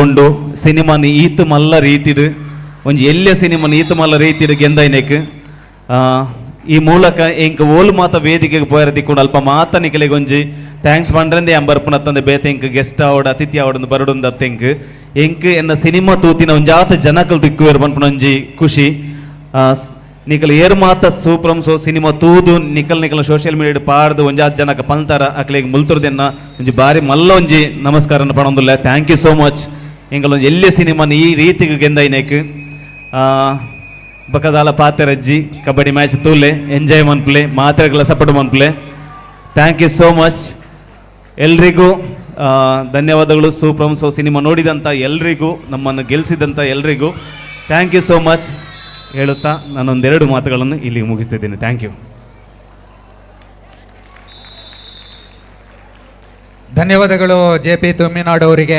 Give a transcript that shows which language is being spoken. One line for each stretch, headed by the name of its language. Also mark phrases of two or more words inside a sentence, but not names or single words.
Tulu: ಉಂಡು ಸಿನಿಮಾನ ಈತು ಮಲ್ಲ ರೀತಿಡು ಒಂಜಿ ಎಲ್ಲಿಯ ಸಿನಿಮಾನ ಈತು ಮಲ್ಲ ರೀತಿಡು ಗೆಂದೈನೆಕ್ ಈ ಮೂಲಕ ಎಂಕ್ ಓಲು ಮಾತ ವೇದಿಕೆಗೆ ಪೋಯರ ದಿಕ್ಕೊಂಡು ಅಲ್ಪ ಮಾತ ನಿಖಲೆಗೆ ಒಂಜಿ ಥ್ಯಾಂಕ್ಸ್ ಪಂಡ್ರಂದೆ ಎಂಬರ್ಪುನತ್ತಂದೆ ಬೇತೆ ಎಂಕ್ ಗೆಸ್ಟ್ ಆವಡ್ ಅತಿಥಿ ಆವಡ್ ಬರಡುಂದತ್ತ ಎಂಕ್ ಎನ್ನ ಸಿನಿಮಾ ತೂತಿನ ಒಂಜಾತ ಜನಕಲ್ ದಿಕ್ಕುವೇರು ಪನ್ಪುನೊಂಜಿ ಖುಷಿ ನಿಕಲ್ ಏರ್ ಮಾತ ಸೂಪ್ರಮ್ ಸೋ ಸಿನಿಮಾ ತೂದು ನಿಕಲ್
English: social media
Tulu: ಪಾಡ್ದು ಒಂಜಾತ್ ಜನಕ್ಕೆ ಪಂತಾರ ಅಕ್ಲೆಗೆ ಮುಲ್ತುರ್ದೆನ್ನ ಒಂಜಿ ಬಾರಿ ಮಲ್ಲ ಒಂಜಿ ನಮಸ್ಕಾರ ಪಣೊಂದುಲ್ಲ.
English: Thank you so much.
Tulu: ಎಂಗಳೊಂಜಿ ಎಲ್ಲಿ ಸಿನಿಮಾನ ಈ ರೀತಿಗೆ ಗೆಂದೈನೇಕ್ ಬಕದಾಲ ಪಾತೆರಜ್ಜಿ ಕಬಡ್ಡಿ ಮ್ಯಾಚ್ ತೂಲೆ ಎಂಜಾಯ್ ಮನ್ಪ್ಲೆ ಮಾತ್ರೆಗಳ ಸಪೋರ್ಟ್ ಮನ್ಪ್ಲೆ.
English: Thank you so much.
Kannada: ಎಲ್ರಿಗೂ ಧನ್ಯವಾದಗಳು. ಸೂಪ್ರಮ್ ಸೋ ಸಿನಿಮಾ ನೋಡಿದಂಥ ಎಲ್ರಿಗೂ, ನಮ್ಮನ್ನು ಗೆಲ್ಲಿಸಿದಂಥ ಎಲ್ರಿಗೂ
English: Thank you so much
Kannada: ಹೇಳುತ್ತಾ ನಾನೊಂದೆರಡು ಮಾತುಗಳನ್ನು ಇಲ್ಲಿಗೆ ಮುಗಿಸ್ತಿದ್ದೇನೆ.
English: Thank you.
Kannada: ಧನ್ಯವಾದಗಳು JP ತುಮ್ಮಿನಾಡು ಅವರಿಗೆ.